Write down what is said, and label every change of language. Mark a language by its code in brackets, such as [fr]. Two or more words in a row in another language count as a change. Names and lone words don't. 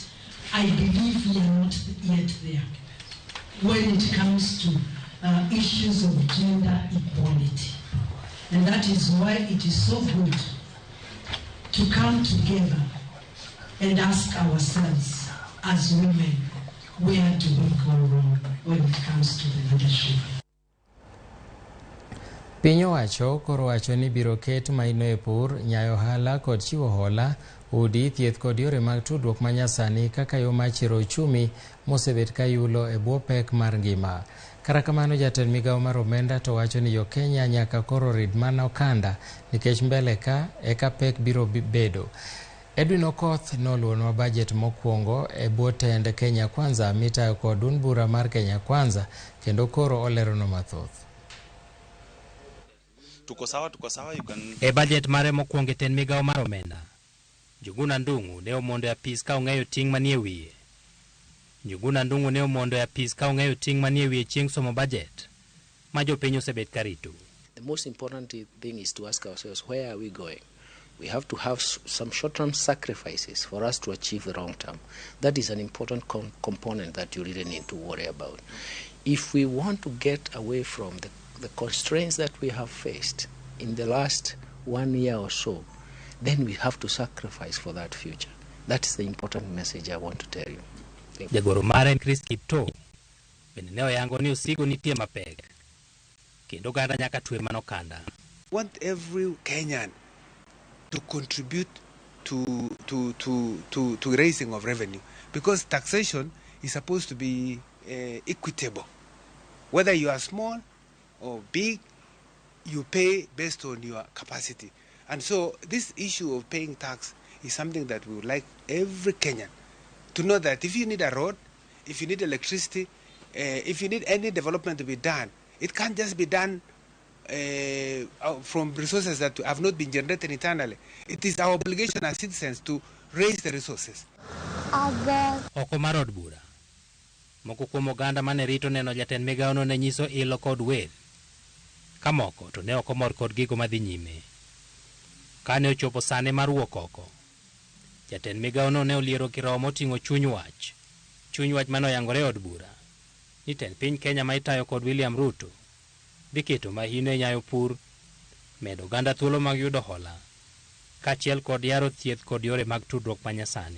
[en] I believe we are not yet there when it comes to issues of gender equality. And that is why it is so good to come together and ask ourselves as women, where do we go wrong when it comes to the leadership? [luo] Piny owacho koro wacho ni biro ket maino e pur, nyayo ohala kod chiwo hola, udi, thieth kod yore mag tudruok manyasani kaka yo mar chiro uchumi mosebet ka yulo e bwo pek mar ngima. Kata kamano, jatend migawo mar omenda to wacho ni Jo-Kenya nyaka koro rid mana okanda nikech mbele ka eka pek biro bedo. Edwin Okoth noluonwa bajet mokwongo e bwo tend Kenya Kwanza mitayo kod duond bura mar Kenya Kwanza, kendo koro olerono mathoth. [sw] Tuko sawa, [en] you can... [luo] E bajet mare mokwongo e tend migawo mar omenda, Njuguna Ndung'u ne omondo e apis ka ong'eyo ting' manie wiye. Njuguna Ndung'u ne omondo e apis ka ong'eyo ting' manie wiye chieng' somo bajet ma jopiny osebet karito. [en] The most important thing is to ask ourselves, where are we going? We have to have some short-term sacrifices for us to achieve the long-term. That is an important component that you really need to worry about. If we want to get away from the constraints that we have faced in the last 1 year or so, then we have to sacrifice for that future. That is the important message I want to tell you. [luo] Jagoro mare Chris Kipto bende ne oyango ni osigo nitie mapek kendo ganda nyaka twe manokanda. [en] Want every Kenyan to contribute to raising of revenue, because taxation is supposed to be equitable. Whether you are small or big, you pay based on your capacity. And so this issue of paying tax is something that we would like every Kenyan to know, that if you need a road, if you need electricity, if you need any development to be done, it can't just be done from resources that have not been generated internally. It is our obligation as citizens to raise the resources. [luo] Oko mar od bura, moko kuom oganda mane rito neno jatend migawono ne nyiso ilo kod wer, ka moko to ne ok omor kod gigo madhi nyime. Kane ochopo sane mar wuok oko, jatend migawono ne oliero kirowo moting'o chuny wach manoyangore od bura ni tend piny Kenya ma itayo kod William Ruto dhi keto mahino e nyayo pur, medo oganda thuolo mag yudo hola, kaachiel kod yaro thieth kod yore mag tudruok manyasani.